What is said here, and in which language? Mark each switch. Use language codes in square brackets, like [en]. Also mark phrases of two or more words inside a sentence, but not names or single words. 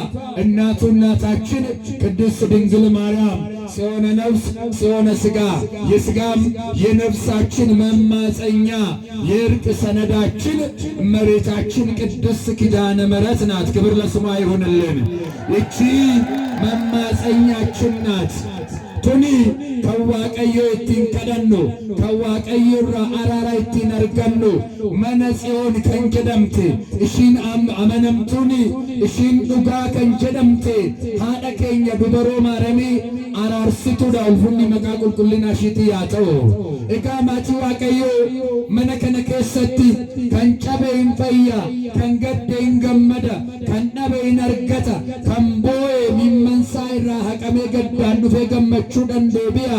[am] እናታችን ቅድስት ድንግል ማርያም ጽዮነ ነፍስ ጽዮነ ሥጋ የሥጋም የነፍሳችን መማፀኛ የእርቅ ሰነዳችን እመቤታችን ቅድስት ኪዳነ ምሕረት ናት። ክብር ለስሟ ይሁንልን። እቺ መማፀኛችን ናት። [om] tuni kaWaaqayyoo ittiin kadhannu kaWaaqayyoraa araara ittiin argannu mana ጽዮን kan jedhamte ishiin amanamtuuni ishiin dhugaa kan jedhamte haadha keenya dubaroo maaramii araarsituudha. ulfinni maqaa qulqullinaa ishiitii haa ta'u. egaa maatii waaqayyoo mana kana keessatti kan cabe hin fayya, kan gadde hin gammada, kan dhabe hin argata, kan boo'e mimmansaa irraa haqamee gaddaan dhufee gammachuu dandeebi'a.